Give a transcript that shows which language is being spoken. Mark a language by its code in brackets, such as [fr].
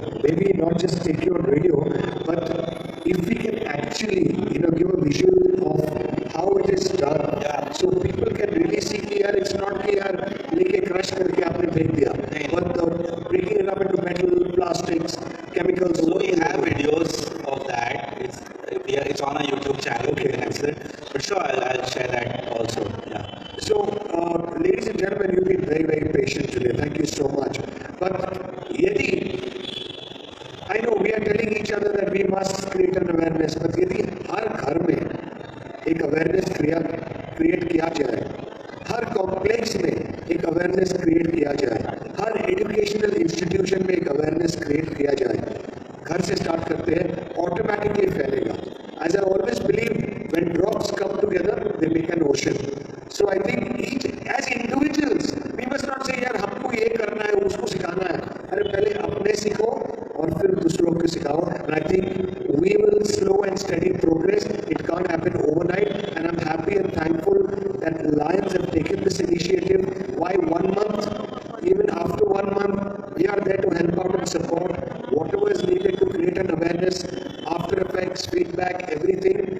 [en] Maybe not just take you on radio, but if we can actually, give a visual of how it is done, so people can really see [hi] कि यार [en] it's not [hi] कि यार लेके crush करके आपने फेंक दिया, [en] but breaking it up into metal, plastics, chemicals. So we have videos of that. It's on our YouTube channel. You can access it. But sure, I'll share that also. Yeah. So, ladies and gentlemen, you've been very, very patient today. Thank you so much. [hi] But यदि [en] I know we are telling each other that we must create an awareness, but [hi] यदि हर घर में एक awareness create किया जाए, हर complex में एक awareness create किया जाए, हर एजुकेशनल इंस्टीट्यूशन में एक अवेयरनेस क्रिएट किया जाए, घर से स्टार्ट करते हैं, ऑटोमेटिकली फैलेगा. [en] As I always believe, when drops come together, they make an ocean. So I think each, as individuals, we must not say [hi] यार हमको ये करना है, उसको सिखाना है. अरे पहले अपने सीखो और फिर दूसरों को सिखाओ. [en] And I think we will slow and steady progress. It can't happen overnight, and I'm happy and thankful that Lions have taken this initiative. Why 1 month? Even after 1 month, we are there to help out and support whatever is needed to create an awareness, after effects, feedback, everything.